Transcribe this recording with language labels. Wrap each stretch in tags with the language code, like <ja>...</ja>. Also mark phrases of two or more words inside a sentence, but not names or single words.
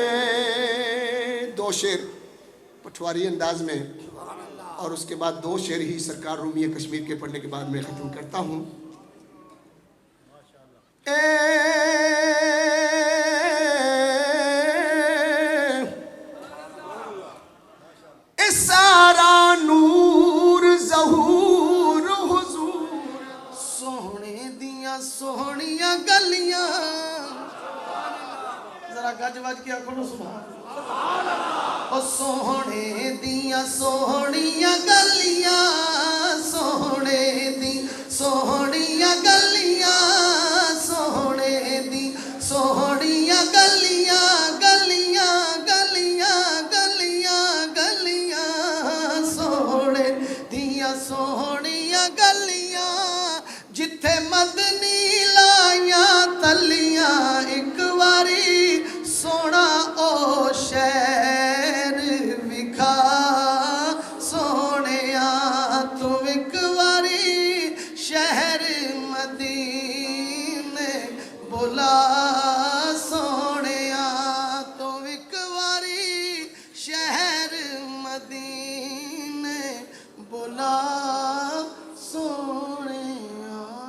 <ur>دو شعر پٹواری انداز میں اور اس کے بعد دو شعر ہی سرکار رومی کشمیر کے پڑھنے کے بعد میں ختم کرتا ہوں.</ur> <pa>سارا نور ظہور حضور سونے دیاں سونیاں گلیاں. ذرا گج وج کے آکھو</pa> <ar>سبحان اللہ.</ar> <pa>او سونے دیاں سونیاں گلیاں. سونے دی سونیاں گلیاں. سونے دی سونیاں گلیاں. گلیاں گلیاں گلیاں گلیاں. سونے دیاں سونیاں گلیاں. جتھے مدنی لائیاں تلیاں. ایک واری سونا او شہر وکھا سونیا. تو ایک واری شہر مدینے بلا سونیا. تو ایک واری شہر مدینے بلا سونیا.</pa>